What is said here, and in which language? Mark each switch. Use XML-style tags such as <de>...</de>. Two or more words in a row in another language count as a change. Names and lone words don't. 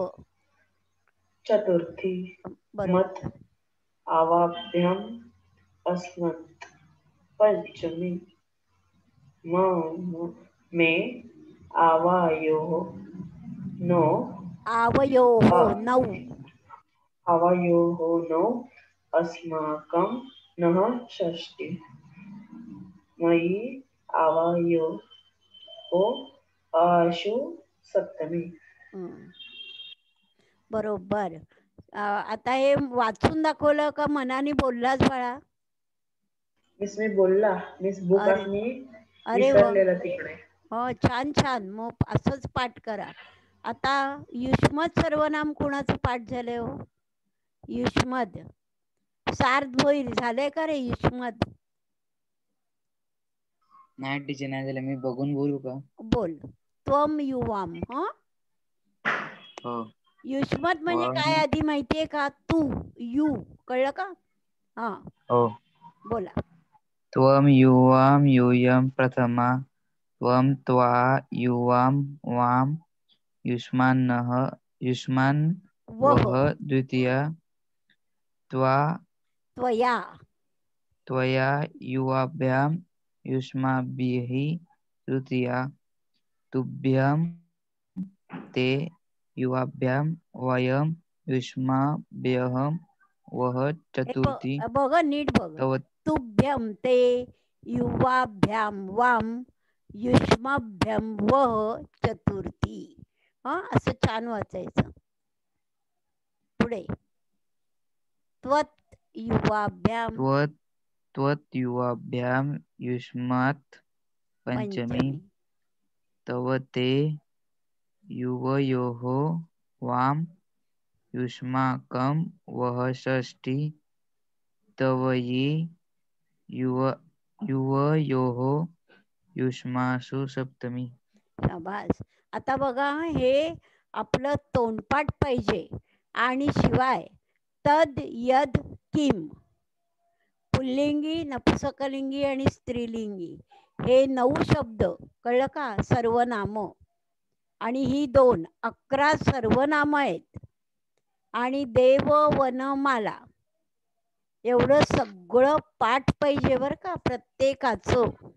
<sa>चतुर्थी मत आवाभ्याम अस्मत् पंचमी में आवयोः नो अस्माकं नः षष्ठी मयि आवयोः आशु सप्तमी.</sa> <mr>बरोबर. आता हे वाचून दाखवलं का मनाने बोललास बाळा? मिस मी बोलला. मिस बुक मी विसरलेला तिकडे. हो, छान छान. मग असंच पाठ करा. आता युष्मत सर्वनाम कोणाचं पाठ झालंय हो? युष्मद. सार्थ भोईर झालंय का रे युष्मद? नाही टीचर, नाही झालं. मी बघून बोलू का?</mr> <sa>बोल. त्वम युवाम.</sa> <mr>हो, युष्मत म्हणजे काय आधी माहितीये का? तू, यू, कळलं का? हा, हो. बोला.</mr> <sa>त्वम युवाम यूयम प्रथमा त्वम त्वा युवाम वाम युष्मान्नः युष्मान वह द्वितीया त्वया युवाभ्याम युष्माभिः तृतीया तुभ्यं ते युवाभ्याम वयम युष्माभ्यः वह चतुर्थी.</sa> <mr>बघ नीट बघ.</mr> <sa>तुभ्यं ते युवाभ्याम वाम युष्माभ्याम वह चतुर्थी.</sa> <mr>हा, असं छान वाचायचं.</mr> <sa>पुढे त्वत युवाभ्याम युष्मात् पंचमी तव ते युवयोः वाम युष्माकं वह षष्ठी तवयि युवयोः युष्मासु सप्तमी.</sa> <mr>शाबास. आता बघा, हे आपलं तोंडपाठ पाहिजे आणि शिवाय</mr> <sa>तद यद किम,</sa> <mr>पुल्लिंगी, नपुंसकलिंगी आणि स्त्रीलिंगी हे 9 शब्द, कळलं का? सर्वनाम. आणि ही 2 11 सर्वनाम आहेत आणि देव वनमाला एवढं सगळं पाठ पाहिजे बरं का प्रत्येकाचं.</mr>